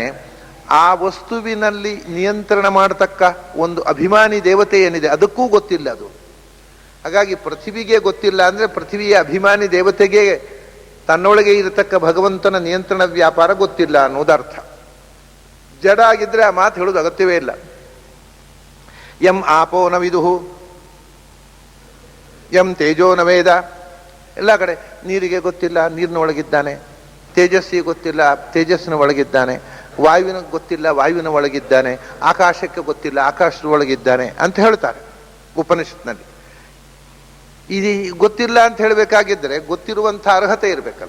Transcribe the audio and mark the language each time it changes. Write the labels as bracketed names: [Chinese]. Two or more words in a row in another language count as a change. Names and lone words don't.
[Kannada] ಆ ವಸ್ತುವಿನಲ್ಲಿ ನಿಯಂತ್ರಣ ಮಾಡತಕ್ಕ ಒಂದು ಅಭಿಮಾನಿ ದೇವತೆ ಏನಿದೆ ಅದಕ್ಕೂ ಗೊತ್ತಿಲ್ಲ ಅದು. ಹಾಗಾಗಿ ಪೃಥ್ವಿಗೆ ಗೊತ್ತಿಲ್ಲ ಅಂದ್ರೆ ಪೃಥ್ವಿಯ ಅಭಿಮಾನಿ ದೇವತೆಗೆ ತನ್ನೊಳಗೆ ಇರತಕ್ಕ ಭಗವಂತನ ನಿಯಂತ್ರಣ ವ್ಯಾಪಾರ ಗೊತ್ತಿಲ್ಲ ಅನ್ನೋದರ್ಥ. ಜಡ ಆಗಿದ್ರೆ ಆ ಮಾತು ಹೇಳೋದು ಅಗತ್ಯವೇ ಇಲ್ಲ. [Sanskrit] ಯಂ ಆಪೋ ನ ವಿದುಹು ಯಂ ತೇಜೋ ನ ವೇದ. [Kannada] ಎಲ್ಲ ಕಡೆ ನೀರಿಗೆ ಗೊತ್ತಿಲ್ಲ, ನೀರಿನ ಒಳಗಿದ್ದಾನೆ. ತೇಜಸ್ಸಿಗೆ ಗೊತ್ತಿಲ್ಲ, ತೇಜಸ್ಸಿನ ಒಳಗಿದ್ದಾನೆ. ವಾಯುವಿನ ಗೊತ್ತಿಲ್ಲ, ವಾಯುವಿನ ಒಳಗಿದ್ದಾನೆ. ಆಕಾಶಕ್ಕೆ ಗೊತ್ತಿಲ್ಲ, ಆಕಾಶದ ಒಳಗಿದ್ದಾನೆ ಅಂತ ಹೇಳ್ತಾರೆ ಉಪನಿಷತ್ನಲ್ಲಿ. ಇದು ಗೊತ್ತಿಲ್ಲ ಅಂತ ಹೇಳಬೇಕಾಗಿದ್ದರೆ ಗೊತ್ತಿರುವಂಥ ಅರ್ಹತೆ ಇರಬೇಕಲ್ಲ.